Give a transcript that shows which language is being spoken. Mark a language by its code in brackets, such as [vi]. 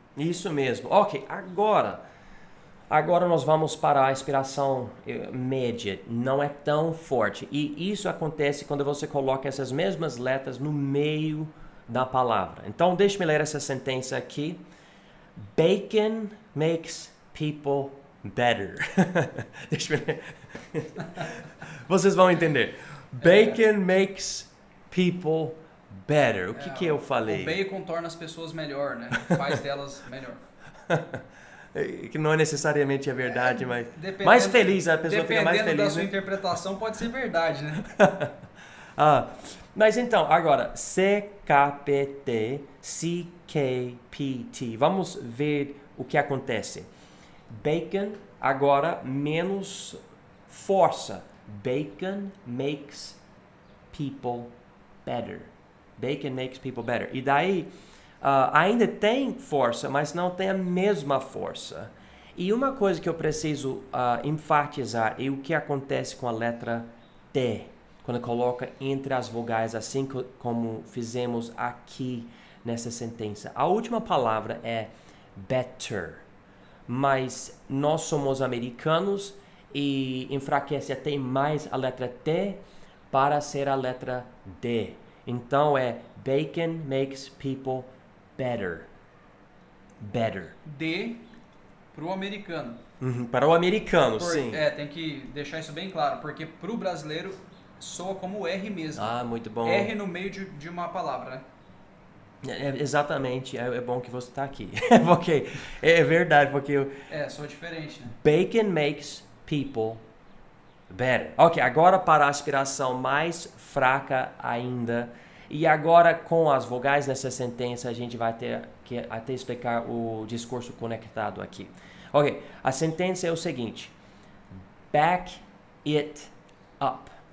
[pt] Isso mesmo. Ok, agora nós vamos para a inspiração média. Não é tão forte. E isso acontece quando você coloca essas mesmas letras no meio da palavra. Então, deixe-me ler essa sentença aqui. [en] Bacon makes people better. [pt] Deixa-me ler. Vocês vão entender. [en] Bacon makes people better. [pt] O que eu falei? O bacon torna as pessoas melhor, né? Faz delas melhor. Que não é necessariamente a verdade, mas mais feliz, a pessoa fica mais feliz. Dependendo da sua interpretação, pode ser verdade, né? Mas então, agora, CKPT, CKPT. Vamos ver o que acontece. Bacon, agora menos força. [en] Bacon makes people better. Bacon makes people better. [pt] E daí, ainda tem força, mas não tem a mesma força. E uma coisa que eu preciso enfatizar é o que acontece com a letra T, quando coloca entre as vogais, assim como fizemos aqui nessa sentença. A última palavra é better, mas nós somos americanos e enfraquece até mais a letra T para ser a letra D. Então é [en] bacon makes people better. Better. [pt] D para o americano. Para o americano, sim. Tem que deixar isso bem claro, porque para o brasileiro soa como R mesmo. Muito bom. R no meio de uma palavra, né? Exatamente, é bom que você está aqui. Porque é verdade, porque soa diferente, né? [en] Bacon makes people better. [pt] Ok, agora para a aspiração mais fraca ainda. E agora com as vogais nessa sentença a gente vai ter que até explicar o discurso conectado aqui. Ok, a sentença é o seguinte. [en] Back it up.